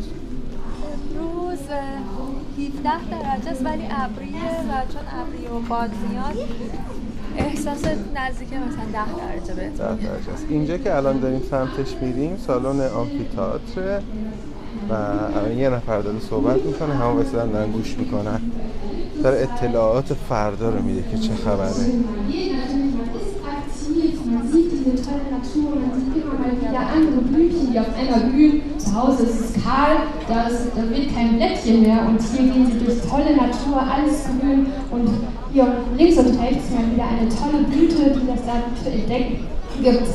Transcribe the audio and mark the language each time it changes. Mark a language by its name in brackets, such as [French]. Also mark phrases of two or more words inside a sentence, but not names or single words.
[Persian] امروز 17 درجه است ولی ابریه و چون ابریه و باد میاد احساس نزدیک مثلا 10 درجه بهتون. 10 درجه است. اینجا که الان داریم سمتش میریم سالن آمفی‌تئاتر و الان یه نفر داره صحبت میکنه، همه واسه دارن گوش میکنن، داره اطلاعات فردا رو میده که چه خبره. [German] Man sieht diese tolle Natur, man sieht immer mal wieder andere Blüten, die auf einer blühen. Zu Hause ist es kahl, da wird kein Blättchen mehr und hier gehen sie durch tolle Natur, alles grün und hier links und rechts mal wieder eine tolle Blüte, die das dann zu entdecken gibt.